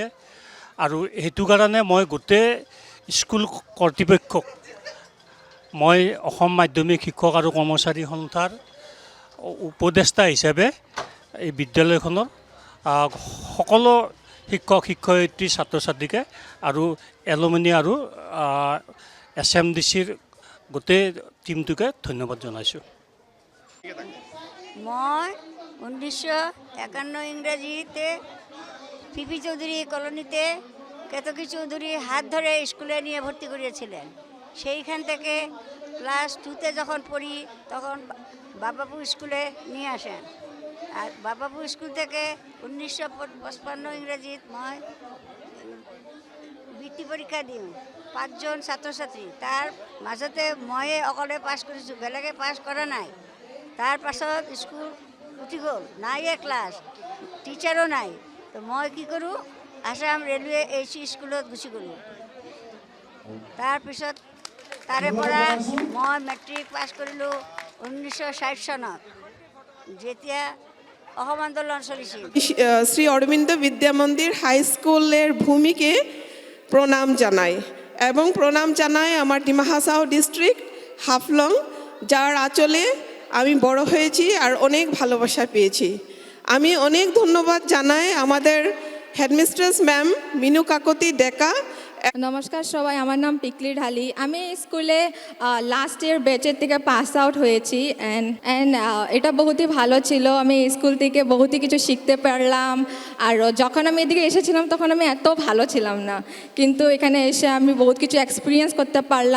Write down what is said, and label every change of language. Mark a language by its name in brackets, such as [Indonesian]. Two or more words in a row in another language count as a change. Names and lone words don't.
[Assamese] আৰু সেইটো কাৰণে মই গোটেই স্কুল কৰ্তৃপক্ষক মই অসম মাধ্যমিক শিক্ষক আৰু কৰ্মচাৰী সন্থাৰ উপদেষ্টা হিচাপে এই বিদ্যালয়খনৰ সকলো শিক্ষক শিক্ষয়িত্ৰী ছাত্ৰ ছাত্ৰীকে আৰু এলুমিনি আৰু SMDCৰ গোটেই টিমটোকে ধন্যবাদ জনাইছোঁ। মই 1951 ইংৰাজীতে [Bangla] পিপি চৌধুরী কলোনিতে কেতকী চৌধুরী হাত ধরে স্কুলে নিয়ে ভর্তি করিয়েছিলেন। সেইখান থেকে ক্লাস 2তে যখন পড়ি তখন বাবাপু স্কুলে নিয়ে আসেন। আর বাবাপু স্কুল থেকে [Assamese] 1955 ইংৰাজীত মই বৃত্তি পৰীক্ষা দিওঁ, 5জন ছাত্ৰ ছাত্ৰী, তাৰ মাজতে ময়ে অকলে পাছ কৰিছোঁ, বেলেগে পাছ কৰা নাই। তাৰ পাছত স্কুল উঠি গ'ল, নাইয়ে ক্লাছ, টিচাৰো নাই। তো মই কি কৰোঁ, আসাম ৰেলৱে HC স্কুলত গুচি গ'লোঁ। তাৰপিছত তাৰে পৰা মই মেট্ৰিক পাছ কৰিলোঁ 1960 চনত, যেতিয়া অসম আন্দোলন চলিছিল। [Bangla] শ্রী অরবিন্দ বিদ্যামন্দির হাই স্কুলের ভূমিকে প্রণাম জানাই এবং প্রণাম জানাই আমার ডিমা হাসাও ডিস্ট্রিক্ট হাফলং, যার আঁচলে আমি বড় হয়েছি আর অনেক ভালোবাসা পেয়েছি। আমি অনেক ধন্যবাদ জানাই আমাদের [English] headmistress ma'am [Bangla] মিনু কাকতি ডেকা। নমস্কার সবাই, আমার নাম পিকলি ঢালি। আমি স্কুলে [English] last year [Bangla] ব্যাচের থেকে [English] pass out [Bangla] হয়েছি অ্যান্ড এটা বহুতই ভালো ছিল। আমি স্কুল থেকে বহুতই কিছু শিখতে পারলাম। আর যখন আমি এদিকে এসেছিলাম তখন আমি এত ভালো ছিলাম না, কিন্তু এখানে এসে আমি বহুত কিছু এক্সপিরিয়েন্স করতে পারলাম।